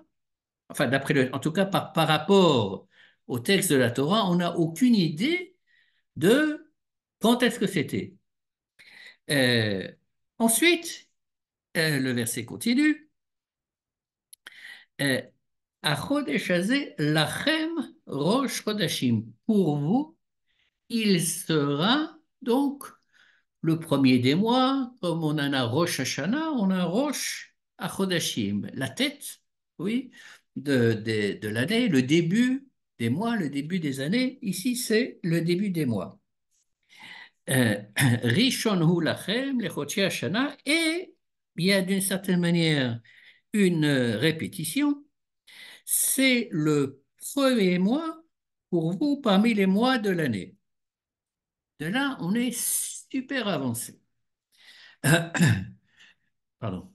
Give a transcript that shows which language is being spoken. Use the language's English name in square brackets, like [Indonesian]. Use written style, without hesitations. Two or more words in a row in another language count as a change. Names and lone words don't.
[French] Enfin, en tout cas, par rapport au texte de la Torah, on n'a aucune idée de quand est-ce que c'était. Euh, ensuite, le verset continue. [Hebrew] Euh, החודש הזה לכם ראש חודשים. [French] Pour vous, il sera donc le premier des mois, comme on en a Rosh Hashanah, on a [Hebrew] ראש חודשים, [French] la tête, oui, de l'année, le début des mois, le début des années. Ici, c'est le début des mois. [Hebrew] ראשון הוא לכם לחודשי השנה, [French] et il y a d'une certaine manière une répétition. C'est le premier mois pour vous parmi les mois de l'année. De là, on est super avancé. Pardon.